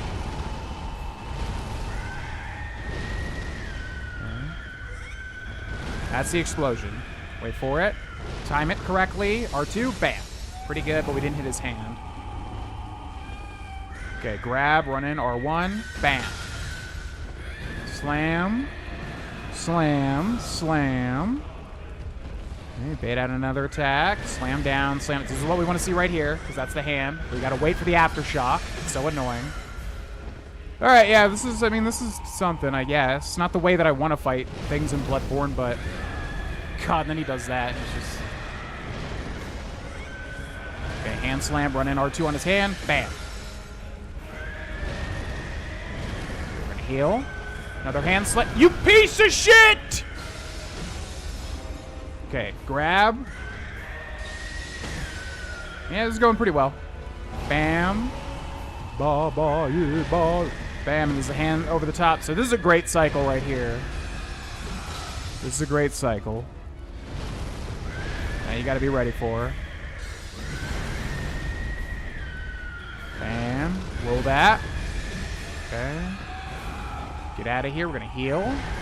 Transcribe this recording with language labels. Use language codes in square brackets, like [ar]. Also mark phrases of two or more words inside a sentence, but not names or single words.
[en] Okay. That's the explosion. Wait for it. Time it correctly. R2. Bam. Pretty good, but we didn't hit his hand. Okay, grab, run in, R1. Bam. Slam. Slam. Slam. Okay, bait out another attack. Slam down. Slam. This is what we want to see right here, because that's the hand. We got to wait for the aftershock. It's so annoying. All right, yeah, this is something, I guess. Not the way that I want to fight things in Bloodborne, but... God, and then he does that. It's just... Okay, hand slam, run in R2 on his hand. Bam. We're going to heal. Another hand slam. You piece of shit! Okay, grab. Yeah, this is going pretty well. Bam. Ba, ba, yeah, ba. Bam, and there's a hand over the top. So this is a great cycle right here. This is a great cycle. Now you got to be ready for her. Bam. Roll that. Okay. Get out of here. We're going to heal.